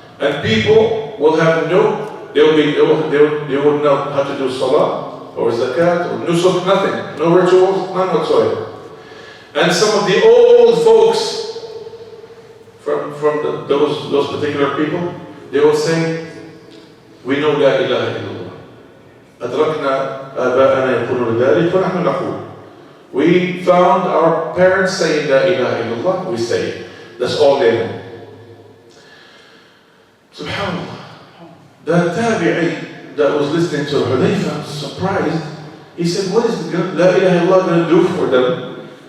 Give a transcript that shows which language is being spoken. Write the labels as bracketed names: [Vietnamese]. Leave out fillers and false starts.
[English] And people will have they will know how to do salah, or zakat, or nusuk, nothing. No rituals, none whatsoever. And some of the old folks from those particular people, they will say, we know La ilaha illallah. [Arabic] أدركنا آباءنا يقولون ذلك ونحن نقول. [English] We found our parents saying La ilaha illallah, we say it. That's all they know. Subhanallah. The tabi'i that was listening to Hudayfa, surprised, he said, what is La ilaha illallah going to do for them?